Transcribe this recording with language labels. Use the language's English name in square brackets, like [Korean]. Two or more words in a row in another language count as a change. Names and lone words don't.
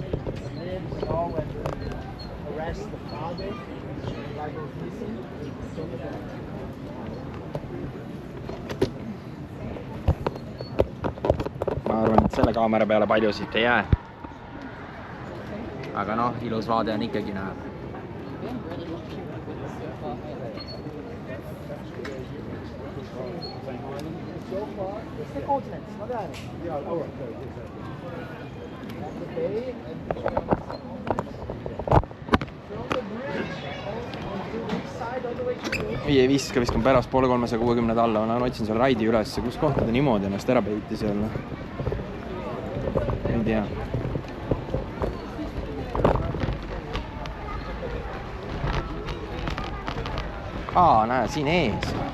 [Estonian] Ma arvan, et selle kaamera peale palju siit ei jää. Aga noh, ilus vaade on ikkagi näha. [English] The continents, not the islands. Yeah, our the bay and from the bridge onto this side all the way to the [Estonian] ei viska, viskan pärast poole 360 alla, ma otsin seal raidi üles, kus kohta ta niimoodi ennast ära peitis jälle. Ei tea. Näe, siin ees.